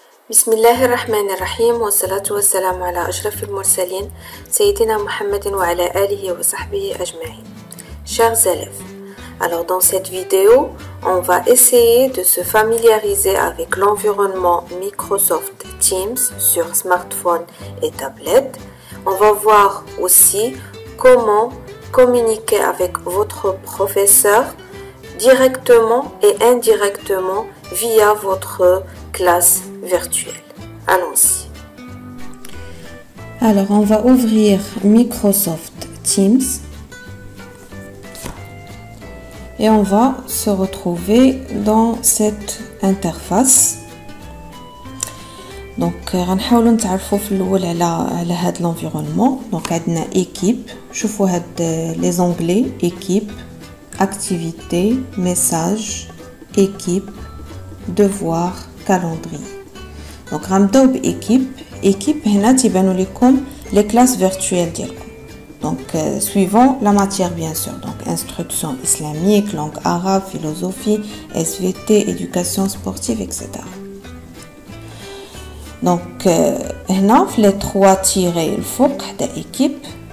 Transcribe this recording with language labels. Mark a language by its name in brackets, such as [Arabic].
[Arabic] بسم الله الرحمن الرحيم والصلاة والسلام على أشرف المرسلين سيدنا محمد وعلى آله وصحبه أجمعين. [French] Chers élèves, alors dans cette vidéo, on va essayer de se familiariser avec l'environnement Microsoft Teams sur smartphone et tablette. On va voir aussi comment communiquer avec votre professeur directement et indirectement via votre classe virtuelle. Allons-y. Alors, on va ouvrir Microsoft Teams et on va se retrouver dans cette interface. [Arabic] Donc, غنحاولوا نتعرفوا في الأول على هذا l'environnement. Donc, عندنا équipe. شوفوا هاد [French] les onglets équipe, activité, message, équipe, devoir, calendrier. [Arabic] Donc غنبداو بإيكيب. équipe هنا تيبانوا لكم [French] les classes virtuelles [Arabic] ديالكم. [French] Donc suivant la matière bien sûr. Donc instruction islamique, langue arabe, philosophie, SVT, éducation sportive, etc. [Arabic] Donc هنا في [French] les trois tirés [Arabic] الفوق حدا équipe.